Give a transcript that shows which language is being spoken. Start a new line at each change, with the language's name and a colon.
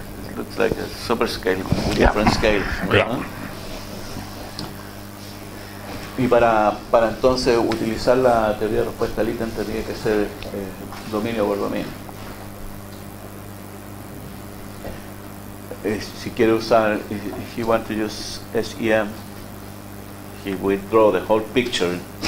English: It looks like a super scale, different scale. Yeah.
Spanish: Y para entonces utilizar la teoría de respuesta al ítem tendría que ser dominio por dominio. Si quiere usar,
English: if you want to use SEM, he will draw the whole picture.